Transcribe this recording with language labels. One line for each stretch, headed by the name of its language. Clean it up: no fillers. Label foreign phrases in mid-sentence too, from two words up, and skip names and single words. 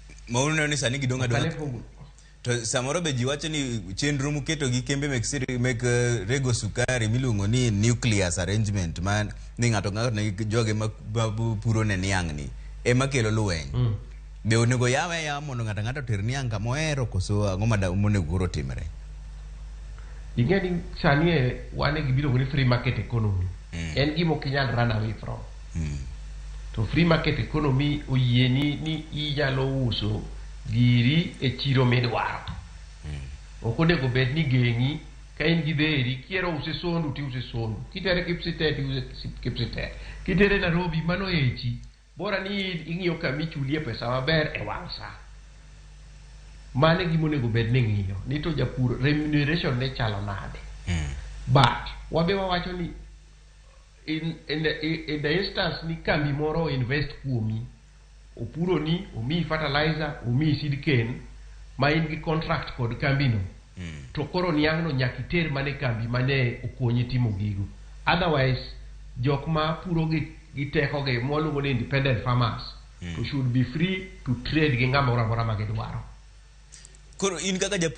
Luo (Kenya and Tanzania): Mauno ni sani gidonga donga. To samoro be jiwacho ni chenro muketo gi kembe mek rego sukari miluongo ni
English: nucleus arrangement
Luo (Kenya and Tanzania): man ni ngato ne joge puro ne niang ni ema kelo lweny. Be onego yawe ya mondo ngato ter niang kama ohero koso ang'o monego koro timre. Ingeni sani wane gibiro ni
English: free market economy.
Luo (Kenya and Tanzania): En gimo kinyal
English: run away from.
Luo (Kenya and Tanzania): To
English: free market economy
Luo (Kenya and Tanzania): oyieni ni inyalo uso giri e chiro midwaro. Okonego bed ni gengi ka in gi dheri kiero use sondu ti use sondu. Kitere Kipsitet ti use Kipsitet. Kitere Nairobi mano echi. Bora ni ing'iyo kama ichulie pesa maber e wang' sa. Mane gima onego bed ni ng'iyo. Ni to japur remuneration ne chalo nade. But wabe wawacho ni
English: in the instance
Luo (Kenya and Tanzania): ni kambi moro invest kuomi, opuro ni, omi fertilizer, omi
English: seed cane,
Luo (Kenya and Tanzania): ma in gi contract kod kambi no. To koro niang' no nyaka iter mane kambi mane okonyi timo gigo. Otherwise, jok ma puro gi teko ge mwaluongo ni
English: independent farmers
Luo (Kenya and Tanzania): to
English: should be free to trade
Luo (Kenya and Tanzania): gi ng'ama ora ma gidwaro. Koro in kaka